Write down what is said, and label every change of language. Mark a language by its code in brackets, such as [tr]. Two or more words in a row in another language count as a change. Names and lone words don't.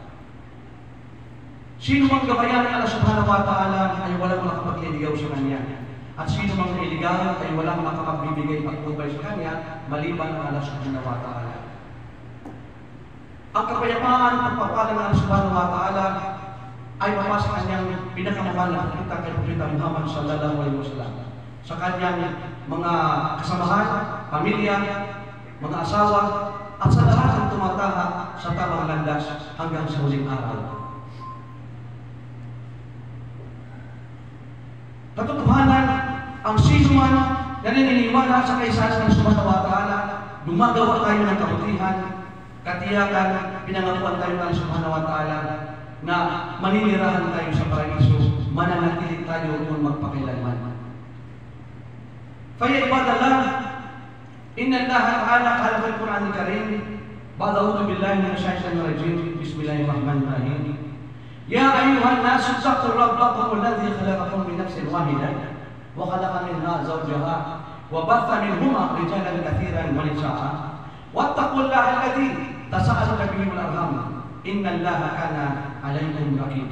[tl] Sino mang gabayan ng Allah [ar] سبحانه وتعالى [tl] ay walang makapagliligaw sa Kanya. At sino mang iligaw ay walang makapagbibigay pagtubay sa Kanya maliban ang Allah [ar] سبحانه وتعالى. [tl] Ang kapayapaan at pagpapala ng Allah [ar] سبحانه وتعالى [tl] ay mapasa sa Kanyang pinakamahal na kita kay Propeta Muhammad [ar] صلى الله عليه وسلم, [tl] sa Kanyang mga kasamahan, pamilya, mga asawa, at sa lahat ng tumataha sa tamang landas hanggang sa huling araw. Katotohanan, ang sino man na naniniwala sa kaysanan ng [ar] سبحانه وتعالى, [tl] gumagawa tayo ng kabutihan, katiyakan, pinangakuan tayo ng [ar] سبحانه وتعالى [tl] na maninirahan tayo sa paraiso, mananatili tayo kung magpakailanman. [ar] فيا عباد الله إن الله تعالى قال في القرآن الكريم بعد أعوذ بالله من الشيطان الرجيم بسم الله الرحمن الرحيم. يا أيها الناس اتقوا ربكم الذي خلقكم من نفس واحدة وخلق منها زوجها وبث منهما رجالا كثيرا ونساء واتقوا الله الذي تساءلون به والأرحام إن الله كان عليكم رقيبا.